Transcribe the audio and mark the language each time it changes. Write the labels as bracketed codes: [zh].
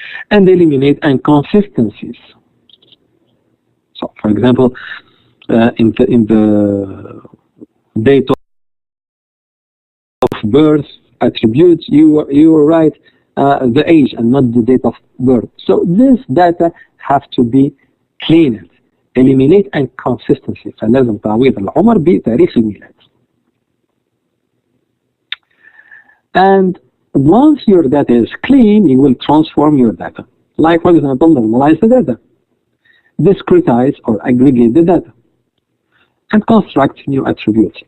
[en] and eliminate inconsistencies. So, for example, in the date of birth attributes, you write the age and not the date of birth. So this data have to be cleaned. Eliminate inconsistency. [ar] فلازم تعويض العمر بتاريخ الميلاد. [en] And once your data is clean, you will transform your data. Like, for example, normalize the data, discretize or aggregate the data, and construct new attributes.